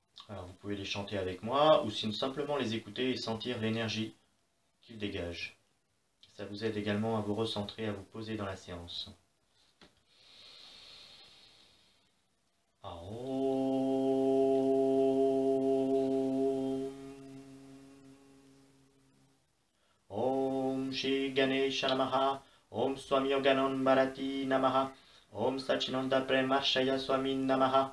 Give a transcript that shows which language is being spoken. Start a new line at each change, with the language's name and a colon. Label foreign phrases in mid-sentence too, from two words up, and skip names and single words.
French: Alors vous pouvez les chanter avec moi, ou sinon simplement les écouter et sentir l'énergie qu'ils dégagent. Ça vous aide également à vous recentrer, à vous poser dans la séance.
Sanskrit: Om Shri Ganesha Namaha. Om Swami Yoganon Bharati Namaha. Om Sachinanda Premashaya Swami Namaha.